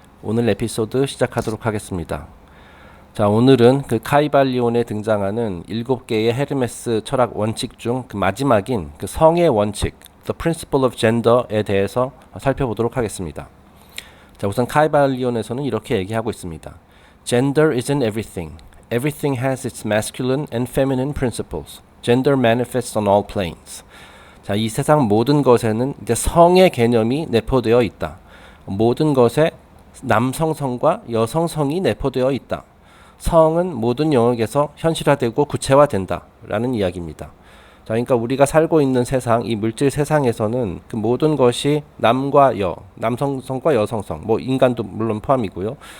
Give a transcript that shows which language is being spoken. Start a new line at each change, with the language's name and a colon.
Korean: 오늘 에피소드 시작하도록 하겠습니다. 자, 오늘은 그 카이발리온에 등장하는 7개의 헤르메스 철학 원칙 중 그 마지막인 그 성의 원칙,
English: The Principle of Gender
Korean: 에 대해서 살펴보도록 하겠습니다. 자, 우선 카이발리온에서는 이렇게 얘기하고 있습니다.
English: Gender isn't everything. Everything has its masculine and feminine principles. Gender manifests on all planes.
Korean: 자, 이 세상 모든 것에는 이제 성의 개념이 내포되어 있다. 모든 것에 남성성과 여성성이 내포되어 있다. 성은 모든 영역에서 현실화되고 구체화된다. 라는 이야기입니다. 자, 그러니까 우리가 살고 있는 세상, 이 물질 세상에서는 그 모든 것이 남과 여, 남성성과 여성성, 뭐 인간도 물론 포함이고요.